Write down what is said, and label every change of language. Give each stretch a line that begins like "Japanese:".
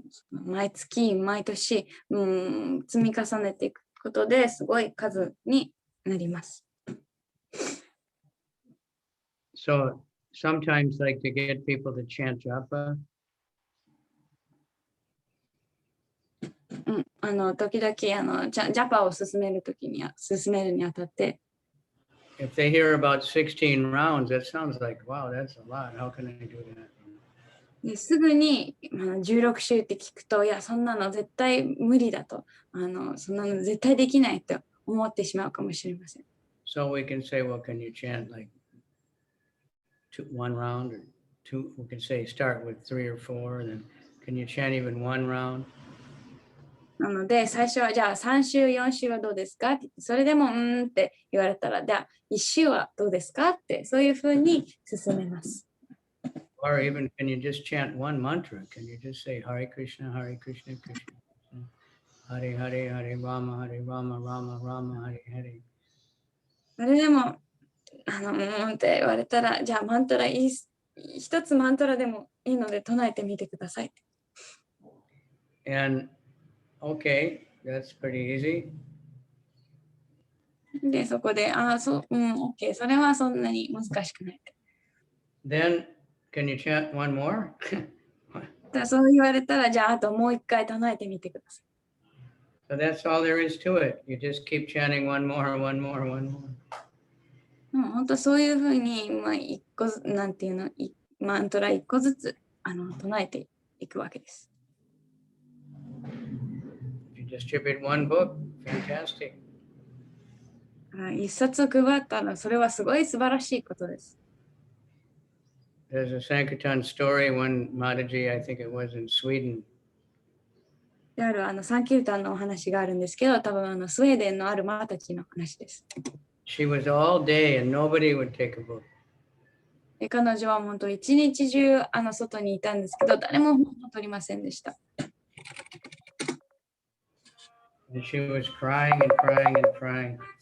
Japanese: 毎月、毎年、積み重ねていくことですごい数になります。
English: So sometimes, like to get people to chant japa.
Japanese: 時々ジャパを進めるにあたって、
English: If they hear about 16 rounds, that sounds like, wow, that's a lot. How can I do that?
Japanese: すぐに16週って聞くと、いや、そんなの絶対無理だと、そんなの絶対できないと思ってしまうかもしれません。
English: So we can say, well, can you chant like one round or two? We can say start with 3 or 4, and then can you chant even one round?
Japanese: なので、最初はじゃあ3週、4週はどうですかって、それでもって言われたら、じゃあ1週はどうですかって、そういうふうに進めます。
English: Or even can you just chant one mantra? Can you just say Hare Krishna, Hare Krishna, Krishna, Hare Hare, Hare Rama, Hare Rama, Rama Rama, Hare Hare.
Japanese: それでも、って言われたら、じゃあマントラ一つマントラでもいいので唱えてみてください。
English: And okay, that's pretty easy.
Japanese: で、そこで、OK、それはそんなに難しくない。
English: Then, can you chant one more?
Japanese: そう言われたら、じゃああともう一回唱えてみてください。
English: So that's all there is to it. You just keep chanting one more, one more, one more.
Japanese: 本当そういうふうに、一個なんていうの、マントラ一個ずつ唱えていくわけです。
English: You distribute one book, fantastic.
Japanese: 一冊配ったら、それはすごい素晴らしいことです。
English: There's a Sankirtan story, one Mataji, I think it was in Sweden.
Japanese: であるサンキルタンのお話があるんですけど、多分スウェーデンのあるマタキの話です。
English: She was all day and nobody would take a book.
Japanese: 彼女は本当一日中外にいたんですけど、誰も本を取りませんでした。
English: And she was crying and crying and crying.